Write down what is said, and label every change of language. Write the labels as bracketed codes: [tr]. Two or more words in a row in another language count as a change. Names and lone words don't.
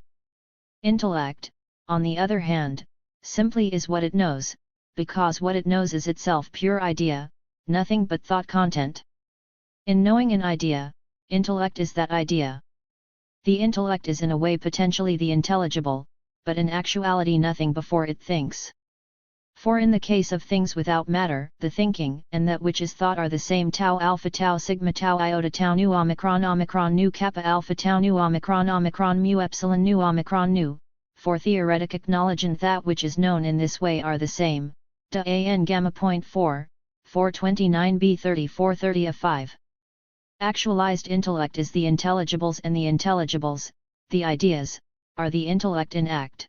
[en] Intellect, on the other hand, simply is what it knows, because what it knows is itself pure idea, nothing but thought content. In knowing an idea, intellect is that idea. The intellect is in a way potentially the intelligible, but in actuality nothing before it thinks. For in the case of things without matter, the thinking and that which is thought are the same tau alpha tau sigma tau iota tau nu omicron nu kappa alpha tau nu omicron mu epsilon nu omicron nu. For theoretic acknowledgement that which is known in this way are the same. DAN Gamma.4, 429b 3430-5. Actualized intellect is the intelligibles and the intelligibles, the ideas, are the intellect in act.